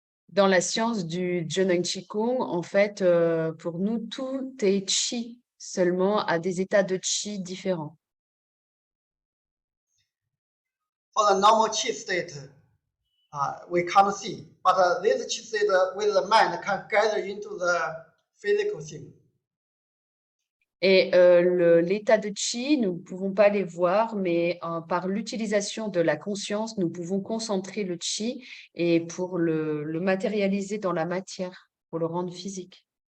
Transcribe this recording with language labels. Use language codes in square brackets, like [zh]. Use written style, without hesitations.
[fr] Dans la science du Zheneng Qigong, en fait, pour nous, tout est qi, seulement à des états de qi différents. [en] For the normal qi state, we can't see, but this qi state with the mind can gather into the physical thing. [fr] Et l'état de qi, nous ne pouvons pas les voir, mais par l'utilisation de la conscience, nous pouvons concentrer le qi et pour le matérialiser dans la matière, pour le rendre physique.